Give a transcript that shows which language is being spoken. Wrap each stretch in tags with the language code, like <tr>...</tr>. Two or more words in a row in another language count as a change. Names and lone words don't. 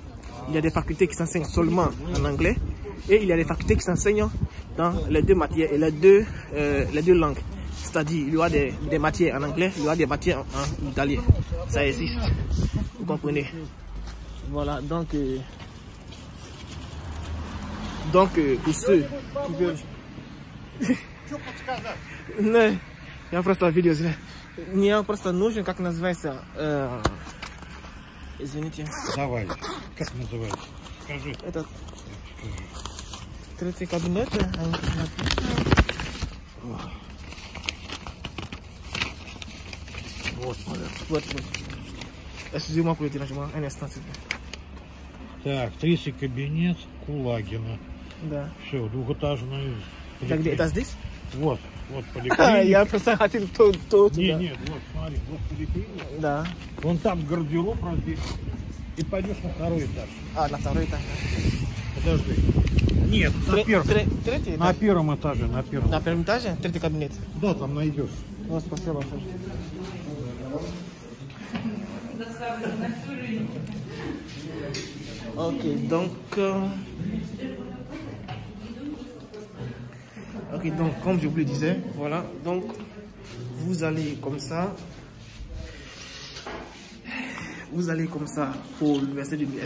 <fr>Il y a des facultés qui s'enseignent seulement en anglais. Et il y a des facultés qui s'enseignent dans les deux matières et les deux langues. C'est-à-dire, il y aura des matières en anglais, il y aura des matières en italien. Ça existe. Vous comprenez? Voilà, donc pour ceux qui veulent...</fr> <ru>Не, я просто видео зря. Мне просто нужен, как называется... Извините. Давай. Как называется? Скажи. Этот... Третий кабинет. Вот.</ru> <fr>Excusez-moi pour le dérangement. Un instant, s'il vous plaît.</fr> <ru>Так, третий кабинет Кулагина. Да. Все, двухэтажный. Где это здесь? Вот поликлиника. Я просто хотел то. Нет, вот смотри, вот поликлиника. Да. Вон там гардероб разбит. И пойдешь на второй этаж. А, на второй этаж. Подожди. Нет, на первом. Третий этаж? На первом этаже, на первом. На первом этаже? Третий кабинет. Да, там найдешь. Ну, спасибо.</ru> <fr>Ok, donc comme je vous le disais, voilà, donc vous allez comme ça pour l'université de Milan.</fr>